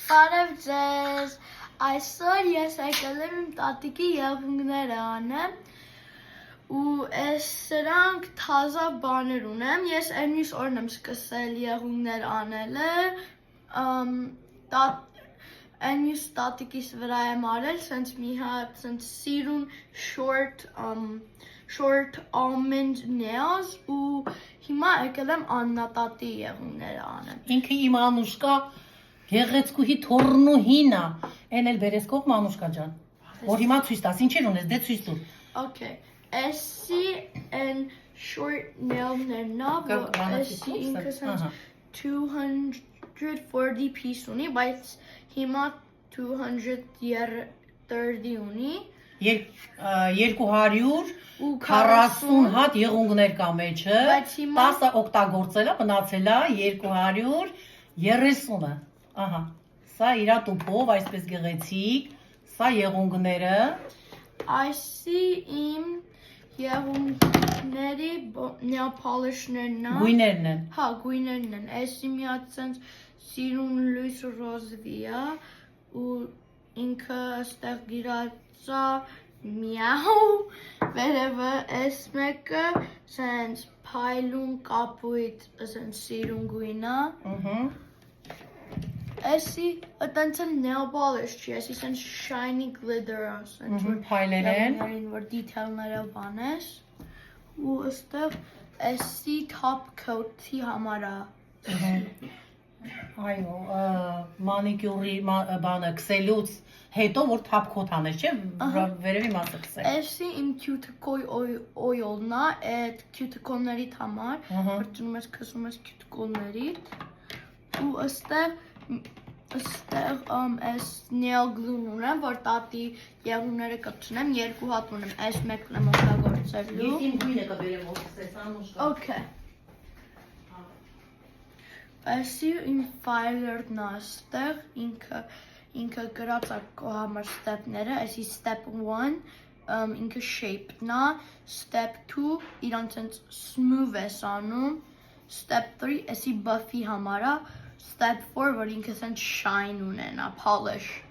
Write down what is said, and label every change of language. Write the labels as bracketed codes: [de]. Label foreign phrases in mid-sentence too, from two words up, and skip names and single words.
[hy] Բարև ձեզ, այսօր ես եկել եմ իմ տատիկի եղունգները անեմ ու ես սրանք թազա բաներ ունեմ, ես այնուհիս օրն եմ սկսել եղունգներ անելը, այնուհիս տատիկիս վրա եմ արել, սենց մի հատ սենց սիրուն [en] short almond nails [hy] ու հիմա եկել եմ Աննատատի եղունգները անեմ։ Ինքը իմ Անուշկա Գեղեցկուհի թորնուհին է, այն էլ բերես կողմ Անուշկա ջան, որ հիմա ցույց տաս, ինչեր ունես, դե ցույց տուր։ Okay, էսի են [en] short nail- [hy] ներն է, էսի ինքը սենց 240 piece ունի, բայց հիմա 230 ունի։ 240 հատ եղունգներ կա մեջը, 10-ը օգտագործել է, մնացել է 230-ը։ Ահա, սա իրա տուփով, այսպես գեղեցիկ, սա եղունգները։ Այսի իմ եղունգների [en] nail polish- [hy] ներն է։ Գույներն են։ Հա, գույներն են։ Էսի մի հատ սենց սիրուն լույս ռոզվի է ու ինքը այստեղ գրած է միաու, վերևը էս մեկը սենց փայլուն կապույտ սենց սիրուն գույն է։ Էսի այտենց էլ [en] nail polish [hy] չի, էսի սենց [en] shiny glitter [hy] է, սենց փայլեր են, որ detail-ները բանես ու այստեղ էսի [en] top coat- [hy] ի համար է։ Այո, մանիկյուրի բանը քսելուց հետո որ [en] top coat [hy] անես, չէ՞, վերևի մասը քսել։ Էսի իմ [en] cuticle oil- [hy] ն է, այդ cuticle-ներից համար, որ ծնում ես քսում ես cuticle-ներից ու այստեղ այս [en] nail glue- [hy] ն ունեմ, որ տատի եղունգները կպցնեմ, երկու հատ ունեմ, այս մեկն եմ օգտագործելու։ Ես իմ գույնը կբերեմ որ քսես, Անուշկա։ Okay։ Այսի իմ filer-ն է այստեղ, ինքը գրած է քո համար step-ները, այսի step 1 ինքը shape-ն է, step 2 իրան ցենց smooth ես անում, step 3 այսի buff-ի համար է, step 4 որ ինքը ցենց shine ունենա, polish։